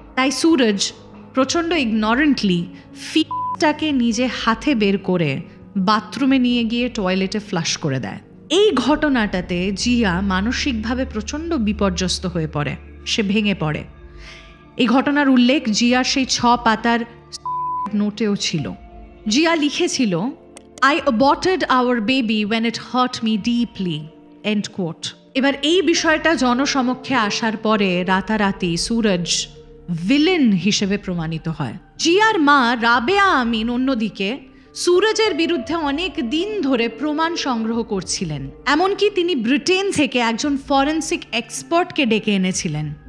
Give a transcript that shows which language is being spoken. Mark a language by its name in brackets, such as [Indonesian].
[Bangla] তাই সুরজ প্রচণ্ড ইগনোরেন্টলি ফিটাকে নিজে হাতে বের করে বাথরুমে নিয়ে গিয়ে টয়লেটে ফ্লাশ করে দেয়। এই ঘটনাটাতে জিয়া মানসিকভাবে প্রচণ্ড বিপর্যস্ত হয়ে পড়ে, সে ভেঙে পড়ে। এই ঘটনার উল্লেখ জিয়ার সেই 6 পাতার নোটেও ছিল। জিয়া লিখেছিল, [English] I aborted our baby when it hurt me deeply, end quote. [Bangla] এবার এই বিষয়টা জনসমক্ষে আসার পরে রাতারাতি সুরজ ভিলেন হিসেবে প্রমাণিত হয়। জিয়ার মা রাবেয়া আমিন অন্যদিকে সুরজের বিরুদ্ধে অনেক দিন ধরে প্রমাণ সংগ্রহ করছিলেন। এমনকি তিনি ব্রিটেন থেকে একজন ফরেন্সিক এক্সপার্টকে ডেকে এনেছিলেন।